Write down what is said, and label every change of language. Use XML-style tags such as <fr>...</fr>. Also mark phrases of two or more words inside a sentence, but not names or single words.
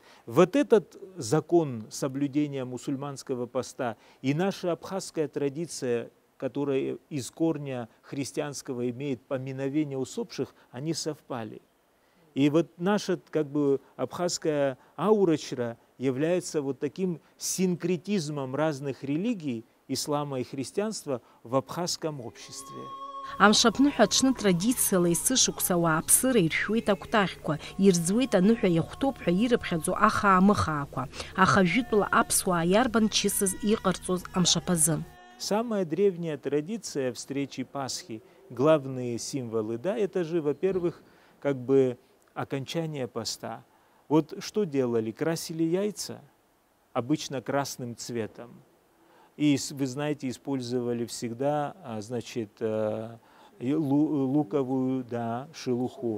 <ru>Вот этот закон соблюдения мусульманского поста и наша абхазская традиция, которая из корня христианского имеет поминовение усопших, они совпали. И вот наша как бы абхазская аурачра является вот таким синкретизмом разных религий, ислама и христианства, в абхазском обществе.</ru> <ab>Амшаԥныҳәа аҽны традициала есышықәса ауааԥсыра иршәуеит акәтаӷьқәа, ирӡуеит аныҳәа иахәҭоуп ҳәа ирыԥхьаӡо ахаа-мыхаақәа, аха ажәытәла аԥсуаа иарбан чысыз иҟарҵоз амшаԥазы.</ab> <ru>Самая древняя традиция встречи Пасхи, главные символы, да, это же, во-первых, как бы окончание поста. Вот что делали? Красили яйца, обычно красным цветом. И, вы знаете, использовали всегда, значит, луковую, да, шелуху.</ru>